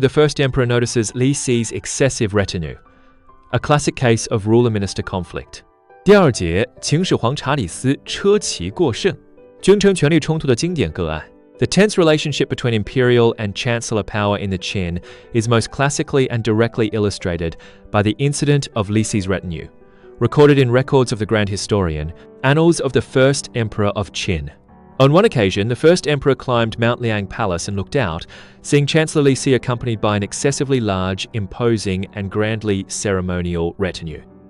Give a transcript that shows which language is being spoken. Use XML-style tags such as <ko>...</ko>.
<en>The first emperor notices Li Si's excessive retinue, a classic case of ruler-minister conflict.</en> <zh>第二节，秦始皇查理斯车骑过剩，君臣权力冲突的经典个案。</zh> <en>The tense relationship between imperial and chancellor power in the Qin is most classically and directly illustrated by the incident of Li Si's retinue, recorded in records of the Grand Historian, Annals of the First Emperor of Qin. On one occasion, the first emperor climbed Mount Liang Palace and looked out, seeing Chancellor Li Si accompanied by an excessively large, imposing, and grandly ceremonial retinue.</en>